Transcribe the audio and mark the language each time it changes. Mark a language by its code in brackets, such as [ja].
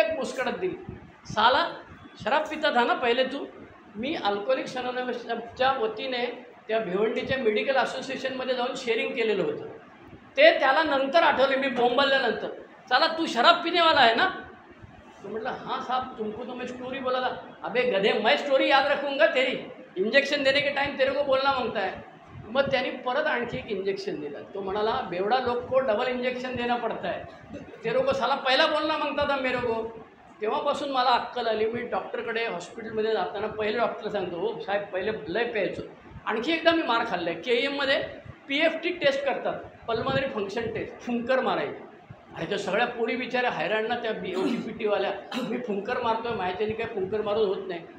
[mr] एक मुस्कडत दिली, [hi] साला शराब पिता था ना पहिले तू. [mr] मी अल्कोहोलिक्स अनॉनिमसच्या वतीने त्या भिवंडीच्या मेडिकल असोसिएशनमध्ये जाऊन शेअरिंग केलेलं होतं. ते त्याला नंतर आठवले, मी बोंबलल्यानंतर, चला [hi] तू शराब पिनेवाला [mr] आहे ना. तो म्हटलं [hi] हाँ साहब, तुमको तो मैं स्टोरी बोला था. अबे गधे, मैं स्टोरी याद रखूँगा तेरी, इंजेक्शन देने के टाइम तेरे को बोलना मांगता है. [mr] मग त्यांनी परत आणखी एक इंजेक्शन दिलं. तो म्हणाला, [hi] बेवडा लोग को डबल इंजेक्शन देना पड़ता है, तेरे को साला पहिला बोलना मांगता था मेरे को. [mr] तेव्हापासून मला अक्कल आली. मी डॉक्टरकडे हॉस्पिटलमध्ये जाताना पहिले डॉक्टर सांगतो, हो साहेब पहिले लय प्यायचो. आणखी एकदा मी मार खाल्ला आहे. KEMमध्ये PFT टेस्ट करतात, पल्मनरी फंक्शन टेस्ट, फुंकर मारायची. आणि त्या सगळ्या पोरी बिचाऱ्या हैराण ना त्या OPPTवाल्या, मी फुंकर मारतोय, माहिती काही फुंकर मारून होत नाही.